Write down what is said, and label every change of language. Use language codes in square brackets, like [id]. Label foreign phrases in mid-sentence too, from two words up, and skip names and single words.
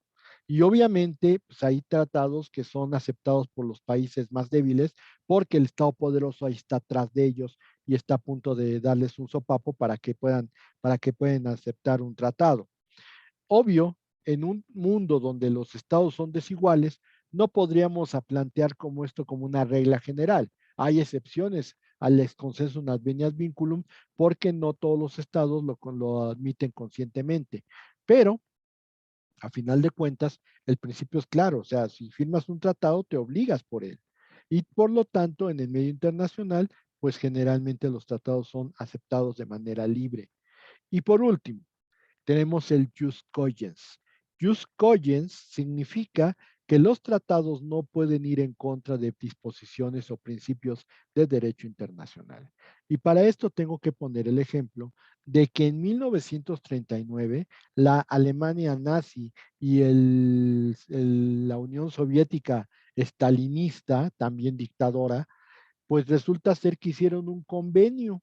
[es] Y obviamente, pues hay tratados que son aceptados por los países más débiles porque el Estado poderoso ahí está atrás de ellos y está a punto de darles un sopapo para que puedan aceptar un tratado. Obvio, en un mundo donde los estados son desiguales, no podríamos plantear como esto como una regla general. Hay excepciones al [la] ex consensum adveniat vinculum [es] porque no todos los estados lo admiten conscientemente. Pero, a final de cuentas, el principio es claro. O sea, si firmas un tratado, te obligas por él. Y por lo tanto, en el medio internacional, pues generalmente los tratados son aceptados de manera libre. Y por último, tenemos el [la] jus cogens. Jus cogens [es] significa que los tratados no pueden ir en contra de disposiciones o principios de derecho internacional. Y para esto tengo que poner el ejemplo de que en 1939 la Alemania nazi y la Unión Soviética estalinista, también dictadora, pues resulta ser que hicieron un convenio.